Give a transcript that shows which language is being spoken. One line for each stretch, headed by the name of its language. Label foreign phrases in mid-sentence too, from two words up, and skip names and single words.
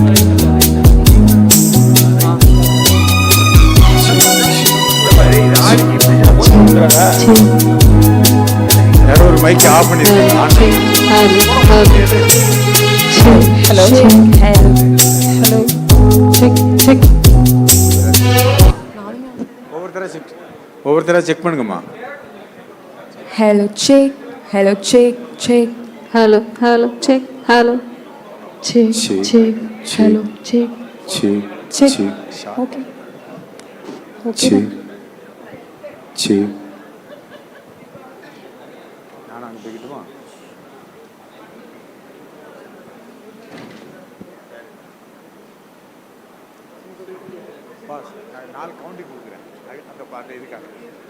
Tamil: யாரோ ஒரு மைக்கை ஆஃப் பண்ணிருக்கீங்க.
English: Hello. Hello. Check.
Tamil: ஒவ்வொருத்தரா செக் பண்ணுங்கம்மா.
English: Hello, check. Hello, check. Hello, check. Hello. Check. Hello, check. Okay.
Tamil: நான் அங்கே போய்கிட்டுமா? பாஸ் நான் 4 கவுண்டிங் கொடுக்குறேன்.